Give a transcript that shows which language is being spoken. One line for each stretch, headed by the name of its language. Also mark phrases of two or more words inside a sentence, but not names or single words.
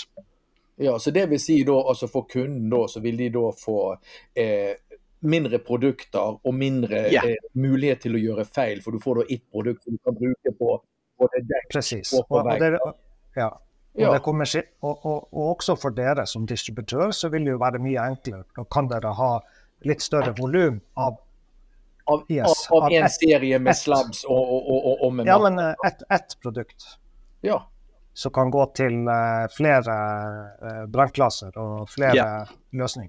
Danish: Ja, så det vil sige da, altså for kunden da, så vil de da få mindre produkter og mindre mulighed til at gøre fejl, for du får da et produkt, som du kan bruge på det dæk.
Norwegian: Precis. Og det kommer, og også for dere som distributør, så vil det jo være mye enklere. Da kan dere ha litt større volum av en serie med slabs og med ja, men ett produkt. Ja. Så kan gå til flere brandklasser og flere løsninger.